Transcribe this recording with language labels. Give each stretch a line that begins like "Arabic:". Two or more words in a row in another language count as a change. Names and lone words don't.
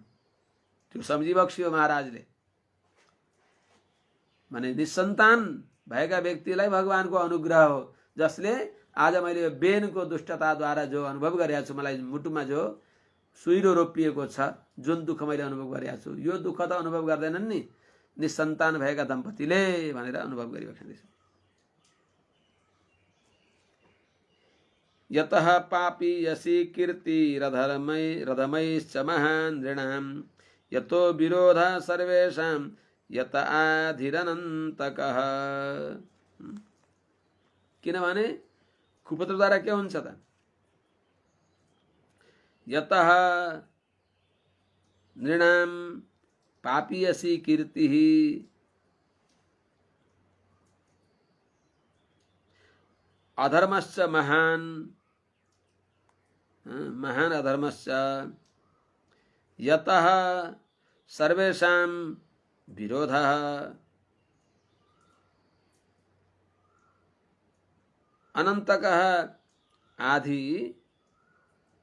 Nepali: त्यो सम्झिबक्स्यो महाराजले। माने निसन्तान भएका व्यक्तिलाई भगवानको अनुग्रह हो, जसले आज मैले यो बेनको दुष्टताद्वारा जो अनुभव गरेको छु, मलाई मुटुमा जो सुइरो रोपिएको छ, जुन दुःख मैले अनुभव गरेको छु, यो दुःख त अनुभव गर्दैनन् नि निसन्तान भएका दम्पतिले भनेर अनुभव गरिबक्सिँदैछ।
Sanskrit: यतः पापी यसी कीर्ति रधमैश्च महान् नृणां यतो विरोध सर्वेषां यत आधिरनन्तकः।
Nepali: किनभने कुपुत्रद्वारा के हुन्छ त?
Sanskrit: यतः नृणां पापीयसी कीर्तिः अधर्मश्च महान् अधर्मश्च यतः सर्वेषां विरोधः अनन्तकः आधि